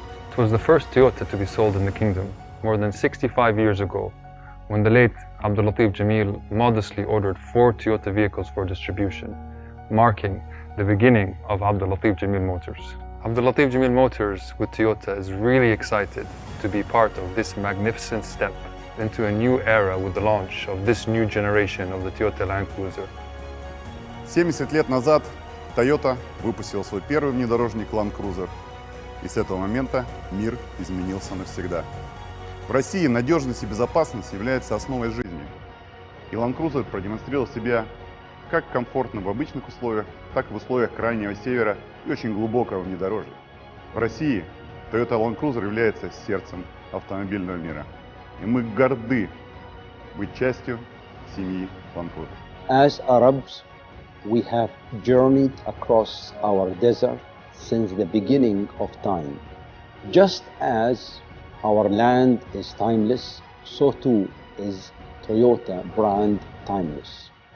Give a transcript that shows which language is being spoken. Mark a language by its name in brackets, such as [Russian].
[English] It was the first Toyota to be sold in the kingdom more than 65 years ago, when the late Abdul Latif Jamil modestly ordered 4 Toyota vehicles for distribution, marking the beginning of Abdul Latif Jamil Motors. Abdul Latif Jamil Motors with Toyota is really excited to be part of this magnificent step into a new era with the launch of this new generation of the Toyota Land Cruiser. [Russian] 70 лет назад Toyota выпустил свой первый внедорожник Land Cruiser, и с этого момента мир изменился навсегда. В России надежность и безопасность являются основой жизни, и Land Cruiser продемонстрировал себя как комфортно в обычных условиях, так и в условиях крайнего севера и очень глубокого внедорожья. В России Toyota Land Cruiser является сердцем автомобильного мира. И мы горды быть частью семьи Land Cruiser. [English] As Arabs, we have journeyed across our desert since the beginning of time. Just as our land is timeless, so too is Toyota brand timeless.